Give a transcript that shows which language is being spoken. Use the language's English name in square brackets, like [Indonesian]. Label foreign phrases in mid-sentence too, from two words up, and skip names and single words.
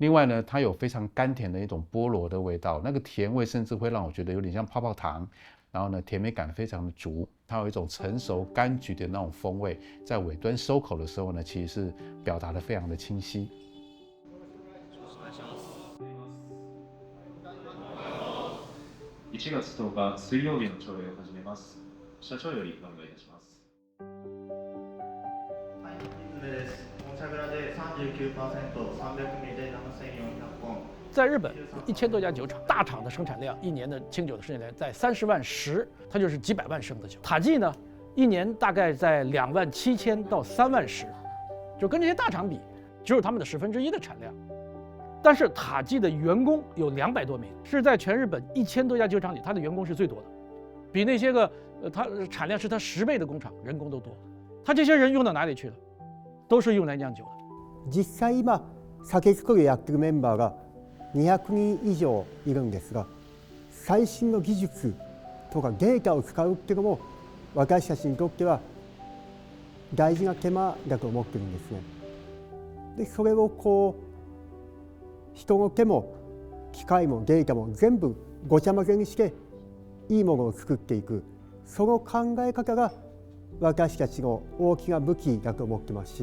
[Chinese] 另外呢，它有非常甘甜的一种菠萝的味道，那个甜味甚至会让我觉得有点像泡泡糖，然后呢，甜美感非常的足。它有一种成熟柑橘的那种风味，在尾端收口的时候呢，其实是表达的非常的清晰。 [Japanese] 1月10 日水曜日の朝礼を始めます。社長よりお願いいたします。はい、人数です。本社蔵で39%、300ミリで7400本。 [Chinese] 在日本，1000多家酒厂，大厂的生产量，一年的清酒的生产量在30万石，它就是几百万升的酒。塔记呢，一年大概在27000到3万石，就跟这些大厂比，只有他们的1/10的产量。但是塔记的员工有200多名，是在全日本1000多家酒厂里，它的员工是最多的，比那些个它产量是它10倍的工厂人工都多。它这些人用到哪里去了？都是用来酿酒的。 [Japanese] 実際今酒造りやってるメンバーが200人以上いるんですが、最新の技術とかデータを使うっていうのも私たちにとっては大事な手間だと思ってるんですね。で、それを人の手も機械もデータも全部ごちゃ混ぜにしていいものを作っていく、その考え方が私たちの大きな武器だと思ってます